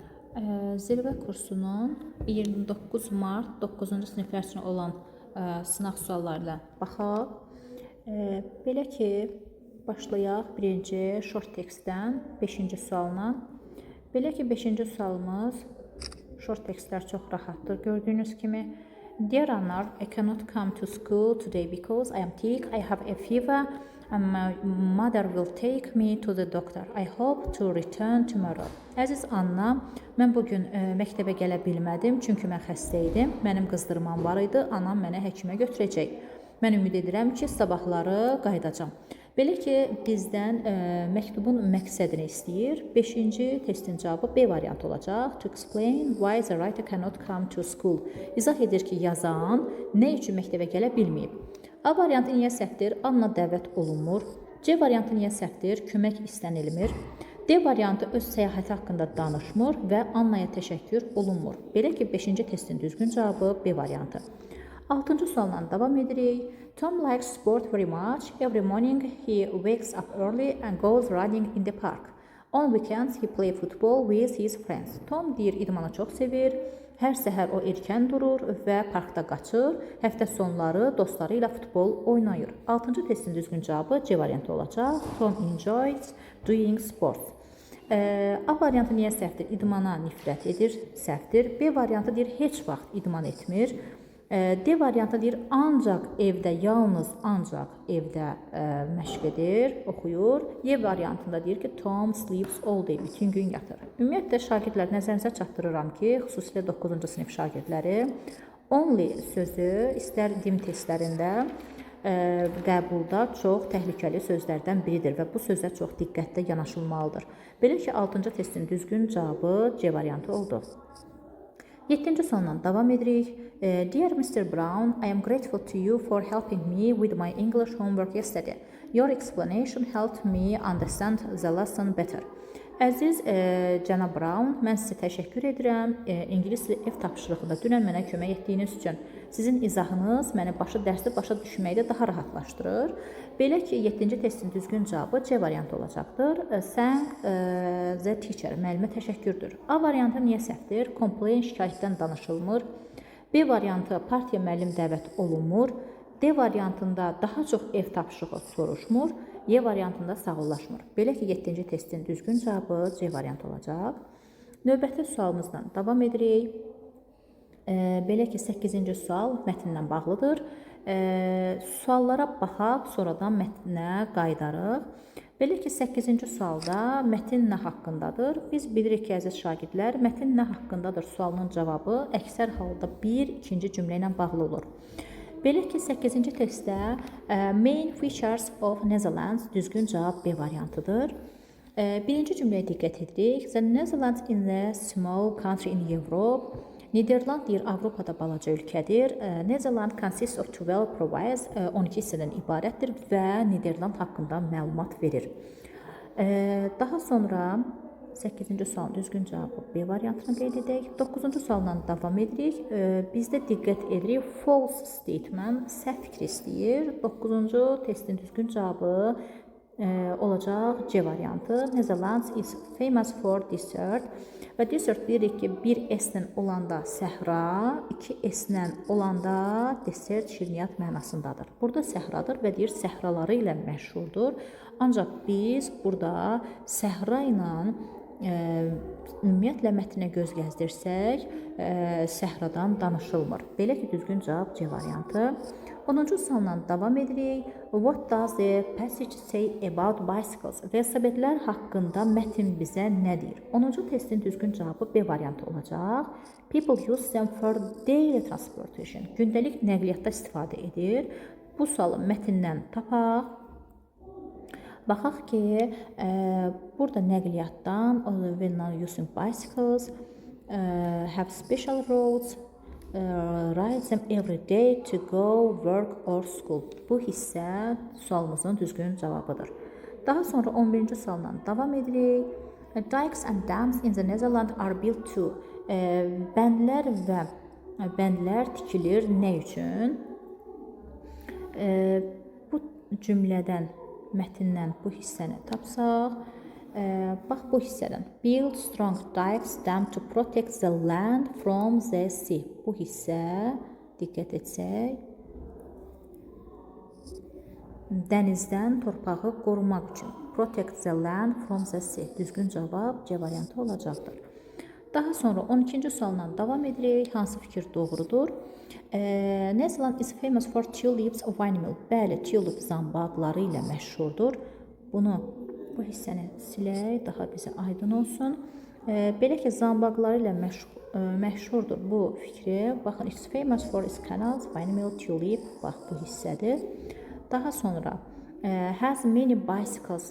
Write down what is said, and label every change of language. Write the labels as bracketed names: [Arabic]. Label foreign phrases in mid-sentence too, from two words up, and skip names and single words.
[Azerbaijani] Zirvə kursunun 29 mart 9-cu siniflər üçün olan sınaq suallarına baxaq. Belə ki, başlayaq birinci short tekstdən 5-ci sualına. Belə ki, 5-ci sualımız short tekstlər çox rahatdır. Gördüyünüz kimi, [English] Dear Anar, I cannot come to school today because I am sick, I have a fever, and my mother will take me to the doctor. I hope to return tomorrow. [Azerbaijani] Əziz Anna, mən bugün məktəbə gələ bilmədim, çünki mən xəstə idim. Mənim qızdırmam var idi, anam mənə həkimə götürəcək. Mən ümid edirəm ki, sabahları qayıdacam. Belə ki, bizdən məktubun məqsədini istəyir. 5-ci testin cavabı B variantı olacaq. To explain why the writer cannot come to school. İzah edir ki, yazan nə üçün məktəbə gələ bilməyib. A variantı niyə səhvdir? Anna dəvət olunmur. C variantı niyə səhvdir? Kömək istənilmir. D variantı öz səyahəti haqqında danışmır və Annaya təşəkkür olunmur. Belə ki, 5-ci testin düzgün cavabı B variantı. 6-cı sualla davam edirik. [English] Tom likes sport very much. Every morning he wakes up early and goes running in the park. On weekends he plays football with his friends. [Azerbaijani] Tom deyir, idmanı çox sevir. Hər səhər o erkən durur və parkda qaçır. Həftə sonları dostları ilə futbol oynayır. 6-cı testin düzgün cavabı C variantı olacaq. [English] Tom enjoys doing sports. [Azerbaijani] A variantı niyə səhvdir? İdmana nifrət edir, səhvdir. B variantı deyir, heç vaxt idman etmir. D variantı deyir, ancaq evdə, yalnız ancaq evdə məşq edir, oxuyur. Y variantında deyir ki, [English] Tom sleeps all day, [Azerbaijani] bütün gün yatır. Ümumiyyətlə, şagirdlər nəzərinizə çatdırıram ki, xüsusilə 9-cu sinif şagirdləri only sözü istər dim testlərində qəbulda çox təhlükəli sözlərdən biridir və bu sözə çox diqqətlə yanaşılmalıdır. Belə ki, 6-cı testin düzgün cavabı C variantı oldu. 7-ci sualla davam edirik. [English] Dear Mr. Brown, I am grateful to you for helping me with my English homework yesterday. Your explanation helped me understand the lesson better. [Azerbaijani] Əziz cənab Brown, mən sizə təşəkkür edirəm. İngilis dili ev tapşırığında dünən mənə kömək etdiyiniz üçün. Sizin izahınız məni dərsi başa düşməkdə daha rahatlaşdırır. Belə ki, 7-ci testin düzgün cavabı C variantı olacaqdır. [English] Thank the teacher, [Azerbaijani] müəllimə təşəkkürdür. A variantı niyə səhvdir? Complain, şikayətdən danışılmır. B variantı partiya müəllim dəvət olunmur. D variantında daha çox ev tapşırığı soruşmur. Y variantında sağollaşmır. Belə ki, 7-ci testin düzgün cavabı C variantı olacaq. Növbəti sualımızla davam edirik. Belə ki, 8-ci sual mətnlə bağlıdır. Suallara baxaq, sonradan mətnə qayıdarıq. Belə ki, 8-ci sualda mətin nə haqqındadır? Biz bilirik ki, əziz şagirdlər, mətin nə haqqındadır sualının cavabı əksər halda ikinci cümlə ilə bağlı olur. Belə ki, 8-ci testdə [English] main features of Netherlands [Azerbaijani] düzgün cavab B variantıdır. Birinci cümləyə diqqət edirik. [English] The Netherlands is a small country in Europe. [Azerbaijani] Niderland deyir, Avropada balaca ölkədir. [English] Netherlands consists of 12 provinces, [Azerbaijani] 12 hissədən ibarətdir və Niderland haqqında məlumat verir. Daha sonra 8-ci sualın düzgün cavabı B variantını qeyd edək. 9-cu sualla davam edirik. Bizdə diqqət edirik, [English] false statement, [Azerbaijani] səhv fikri istəyir. 9-cu testin düzgün cavabı olacaq C variantı. [English] Netherlands is famous for desert. [Azerbaijani] Və desert deyirik ki, bir S-lə olanda səhra, 2 S-lə olanda desert şirniyyat mənasındadır. Burada səhradır və deyir, səhraları ilə məşhurdur. Ancaq biz burada səhra ilə ümumiyyətlə mətnə göz gəzdirsək, səhradan danışılmır. Belə ki, düzgün cavab C variantı. 10-cu sualla davam edirik. [English] What does the passage say about bicycles? [Azerbaijani] Velosipedlər haqqında mətn bizə nə deyir? 10-cu testin düzgün cavabı B variantı olacaq. [English] People use them for daily transportation. [Azerbaijani] Gündəlik nəqliyyatda istifadə edir. Bu sualı mətndən tapaq. Baxaq ki, burada nəqliyyatdan [English] when using bicycles, have special roads, ride them every day to go, work or school. [Azerbaijani] Bu hissə sualımızın düzgün cavabıdır. Daha sonra 11-ci sualla davam edirik. [English] Dikes and dams in the Netherlands are built to. [Azerbaijani] Bəndlər və bəndlər tikilir nə üçün? Bu cümlədən, mətndən bu hissəni tapsaq, Bax bu hissədən. [English] Build strong dikes dam to protect the land from the sea. [Azerbaijani] Bu hissə diqqət etsək, dənizdən torpağı qorumaq üçün. [English] Protect the land from the sea. [Azerbaijani] Düzgün cavab C variantı olacaqdır. Daha sonra 12-ci sualla davam edirik. Hansı fikir doğrudur? [English] New Zealand is famous for tulips wine mill. [Azerbaijani] Bəli, tulip zambaqları ilə məşhurdur. Bunu bu hissəni silək, daha bizə aydın olsun. Belə ki, zambaqları ilə məşhurdur bu fikri. Baxın, [English] it's famous for its canals, wine mill, tulip. [Azerbaijani] Bax, bu hissədir. Daha sonra [English] has many bicycles.